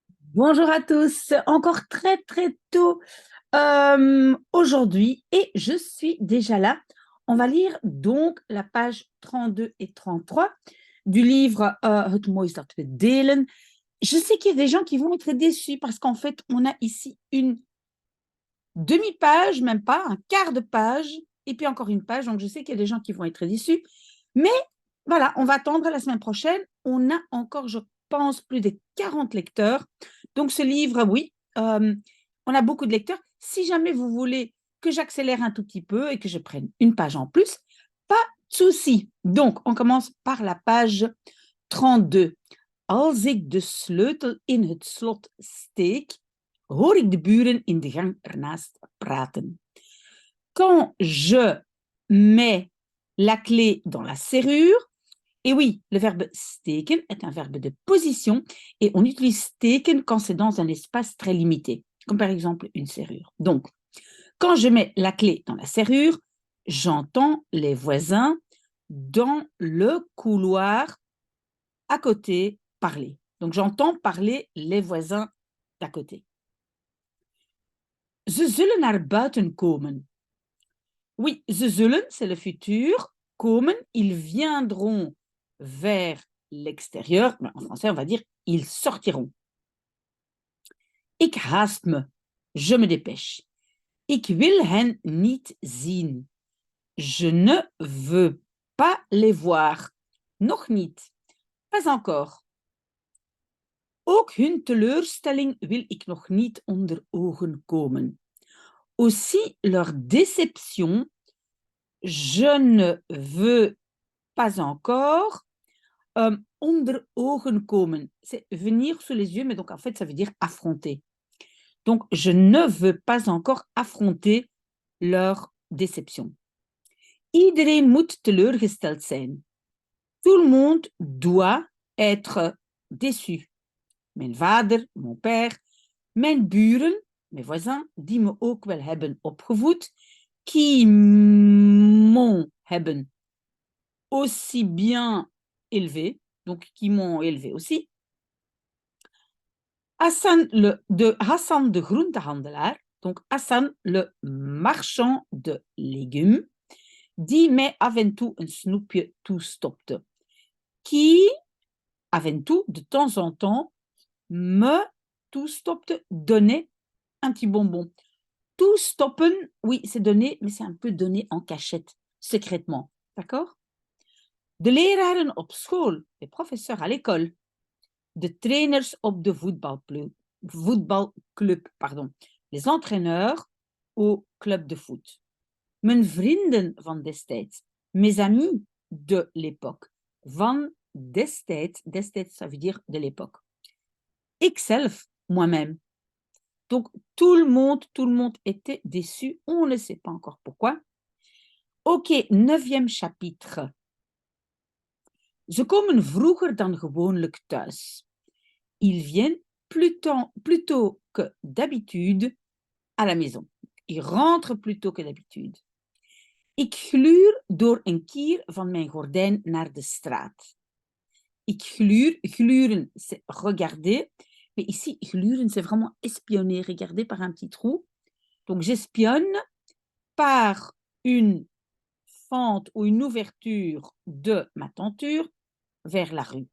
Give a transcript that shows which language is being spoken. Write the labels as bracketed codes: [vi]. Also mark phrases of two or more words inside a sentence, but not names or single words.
[fr] Bonjour à tous, encore très très tôt aujourd'hui et je suis déjà là. On va lire donc la page 32 et 33 du livre Het mooie is dat we delen. Je sais qu'il y a des gens qui vont être déçus parce qu'en fait, on a ici une demi-page, même pas, un quart de page, et puis encore une page. Donc je sais qu'il y a des gens qui vont être déçus. Mais voilà, on va attendre la semaine prochaine. On a encore, je pense, plus de 40 lecteurs. Donc ce livre, oui, on a beaucoup de lecteurs. Si jamais vous voulez que j'accélère un tout petit peu et que je prenne une page en plus, pas de souci. Donc on commence par la page 32. [nl] Als ik de sleutel in het slot steek, hoor ik de buren in de gang ernaast praten. [fr] Quand je mets la clé dans la serrure, et oui, le verbe steken est un verbe de position et on utilise steken quand c'est dans un espace très limité, comme par exemple une serrure. Donc, quand je mets la clé dans la serrure, j'entends les voisins dans le couloir à côté parler. Donc, j'entends parler les voisins d'à côté. [nl] Ze zullen naar buiten komen. Oui, ze zullen, [fr] c'est le futur. Komen, ils viendront vers l'extérieur. En français, on va dire ils sortiront. [nl] Ik haast me. [fr] Je me dépêche. [nl] Ik wil hen niet zien. [fr] Je ne veux pas les voir. [nl] Nog niet. [fr] Pas encore. [nl] Ook hun teleurstelling wil ik nog niet onder ogen komen. [fr] Aussi leur déception, je ne veux pas encore [nl] onder ogen komen. [fr] C'est venir sous les yeux, mais donc en fait, ça veut dire affronter. Donc, je ne veux pas encore affronter leur déception. [nl] Iedereen moet teleurgesteld zijn. [fr] Tout le monde doit être déçu. [nl] Mijn vader, [fr] mon père, [nl] mijn buren, [fr] mes voisins, [nl] die me ook wel hebben opgevoed, [fr] qui m'ont hebben aussi bien élevé, donc qui m'ont élevé aussi. [nl] De Hassan de groentehandelaar, [fr] donc Hassan le marchand de légumes, [nl] die mij af en toe een snoepje toestopte. [fr] Qui, [nl] af en toe, [fr] de temps en temps, me toestopte, donnait un petit bonbon. Toestoppen, oui, c'est donner, mais c'est un peu donner en cachette, secrètement. D'accord? [nl] De leraren op school, [fr] les professeurs à l'école, [nl] de trainers op de voetbalclub, [fr] pardon, les entraîneurs au club de foot. [nl] Mijn vrienden van destijds, [fr] mes amis de l'époque, [nl] van destijds, [fr] destijds ça veut dire de l'époque. Ikzelf, moi-même. Donc tout le monde était déçu, on ne sait pas encore pourquoi. Ok, 9e chapitre. [nl] Ze komen vroeger dan gewoonlijk thuis. [fr] Ils viennent plus tôt que d'habitude à la maison. Ils rentrent plus tôt que d'habitude. [nl] Ik gluur door een kier van mijn gordijn naar de straat. Ik gluur, gluren, [fr] c'est regarder. Mais ici, gluren, c'est vraiment espionner, regarder par un petit trou. Donc, j'espionne par une fente ou une ouverture de ma tenture vers la rue.